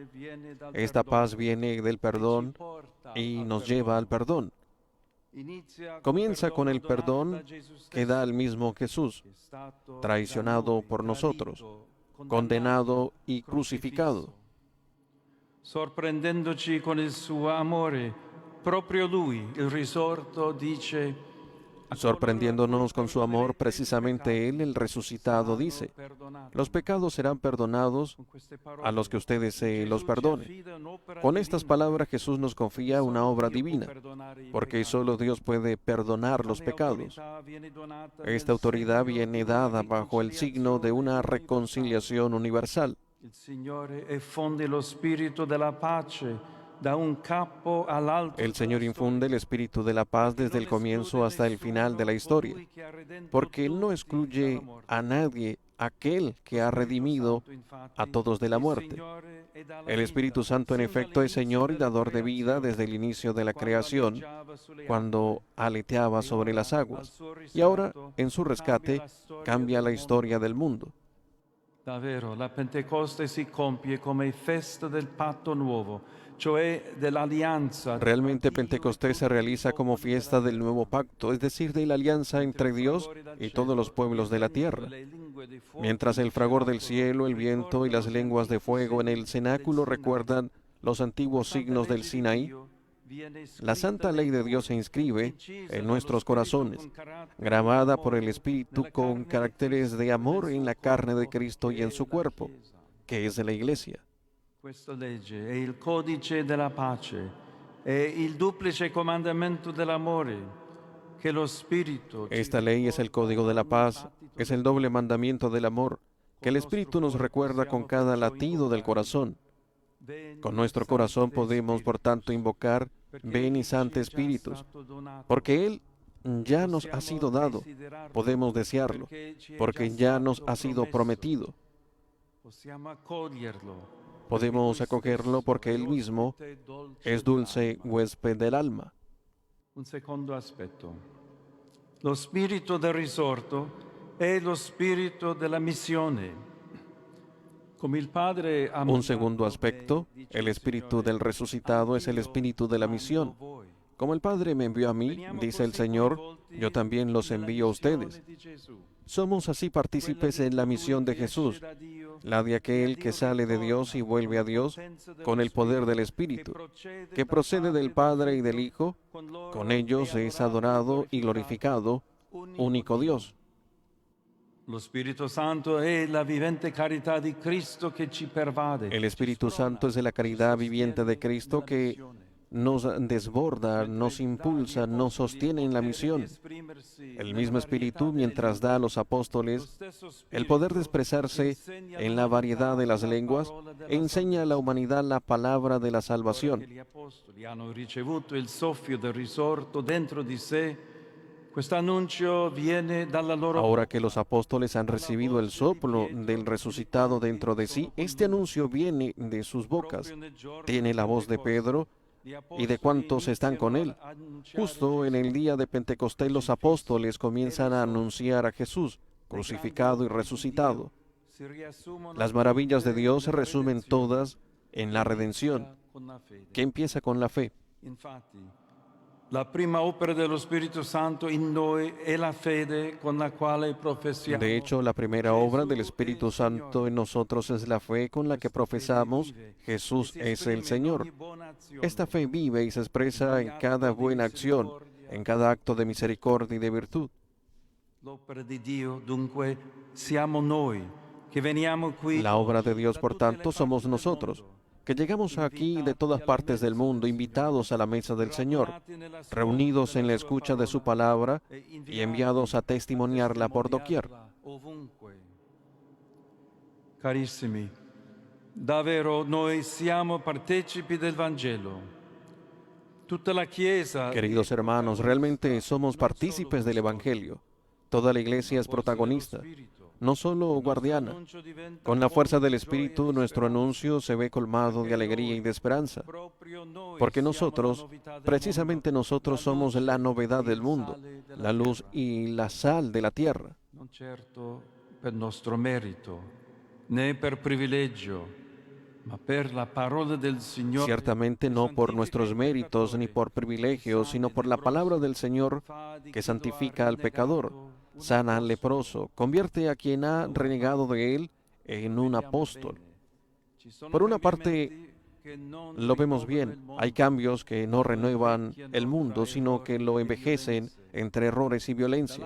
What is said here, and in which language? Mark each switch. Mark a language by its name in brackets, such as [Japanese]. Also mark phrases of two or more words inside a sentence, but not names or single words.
[Spanish] Esta paz viene del perdón y nos lleva al perdón. Comienza con el perdón que da el mismo Jesús, traicionado por nosotros, condenado y crucificado. [Italian] Sorprendendoci con il suo amore, proprio lui, il risorto, dice: [Spanish] Sorprendiéndonos con su amor, precisamente Él, el resucitado, dice: los pecados serán perdonados a los que ustedes se los perdonen. Con estas palabras Jesús nos confía una obra divina, porque solo Dios puede perdonar los pecados. Esta autoridad viene dada bajo el signo de una reconciliación universal. [Italian] Il Signore effonde lo spirito della pace da un capo all'altro. [Spanish] El Señor infunde el espíritu de la paz desde el comienzo hasta el final de la historia, porque Él no excluye a nadie, aquel que ha redimido a todos de la muerte. El Espíritu Santo en efecto es Señor y dador de vida desde el inicio de la creación, cuando aleteaba sobre las aguas, y ahora en su rescate cambia la historia del mundo. [Italian] Davvero, la Pentecoste si compie come festa del patto nuovo, cioè dell'alleanza. [Spanish] Realmente Pentecostés se realiza como fiesta del nuevo pacto, es decir, de la alianza entre Dios y todos los pueblos de la tierra. Mientras el fragor del cielo, el viento y las lenguas de fuego en el cenáculo recuerdan los antiguos signos del Sinaí, la santa ley de Dios se inscribe en nuestros corazones, grabada por el Espíritu con caracteres de amor en la carne de Cristo y en su cuerpo, que es la Iglesia. [Italian] Questa legge è il codice della pace, è il duplice comandamento dell'amore, che lo Spirito. [Spanish] Esta ley es el código de la paz, es el doble mandamiento del amor, que el Espíritu nos recuerda con cada latido del corazón. Con nuestro corazón podemos, por tanto, invocar: ven y Santo Espíritus, porque Él ya nos ha sido dado, podemos desearlo, porque ya nos ha sido prometido. [Italian] Possiamo accoglierlo. [Spanish] Podemos acogerlo porque Él mismo es dulce huésped del alma. [Italian] Un secondo aspetto. Lo spirito del risorto è lo spirito della missione. Come il Padre ha [Spanish] Un segundo aspecto, el espíritu del resucitado es el espíritu de la misión. Como el Padre me envió a mí, dice el Señor, yo también los envío a ustedes. Somos así partícipes en la misión de Jesús, la de aquel que sale de Dios y vuelve a Dios con el poder del Espíritu, que procede del Padre y del Hijo, con ellos es adorado y glorificado, único Dios. [Italian] Lo Spirito Santo è la vivente carità di Cristo che ci pervade. [Spanish] El Espíritu Santo es de la caridad viviente de Cristo que nos desborda, nos impulsa, nos sostiene en la misión. El mismo Espíritu, mientras da a los apóstoles el poder de expresarse en la variedad de las lenguas, enseña a la humanidad la palabra de la salvación. [Italian] Gli apostoli hanno ricevuto il soffio del risorto dentro di sé. Questo annuncio viene dalla loro. [Spanish] Ahora que los apóstoles han recibido el soplo del resucitado dentro de sí, este anuncio viene de sus bocas. Tiene la voz de Pedro y de cuantos están con él. Justo en el día de Pentecostés los apóstoles comienzan a anunciar a Jesús, crucificado y resucitado. Las maravillas de Dios se resumen todas en la redención, que empieza con la fe. [Italian] Infatti, la prima opera dello Spirito Santo in noi è la fede con la quale professiamo. [Spanish] De hecho, la primera obra del Espíritu Santo en nosotros es la fe con la que profesamos Jesús es el Señor. Esta fe vive y se expresa en cada buena acción, en cada acto de misericordia y de virtud. [Italian] L'opera di Dio, dunque, siamo noi che veniamo qui. [Spanish] La obra de Dios, por tanto, somos nosotros, que llegamos aquí de todas partes del mundo, invitados a la mesa del Señor, reunidos en la escucha de su palabra y enviados a testimoniarla por doquier. [Italian] Carissimi, davvero noi siamo partecipi del Vangelo. Tutta la Chiesa. [Spanish] Queridos hermanos, realmente somos partícipes del Evangelio. Toda la Iglesia es protagonista, no solo guardiana. Con la fuerza del Espíritu, nuestro anuncio se ve colmado de alegría y de esperanza, porque nosotros, precisamente nosotros, somos la novedad del mundo, la luz y la sal de la tierra. [Italian] Non certo per nostro merito, né per privilegio, ma per la parola del Signore, [Spanish] ciertamente no por nuestros méritos ni por privilegios, sino por la palabra del Señor que santifica al pecador, sana al leproso, convierte a quien ha renegado de él en un apóstol. Por una parte, lo vemos bien, hay cambios que no renuevan el mundo, sino que lo envejecen entre errores y violencia.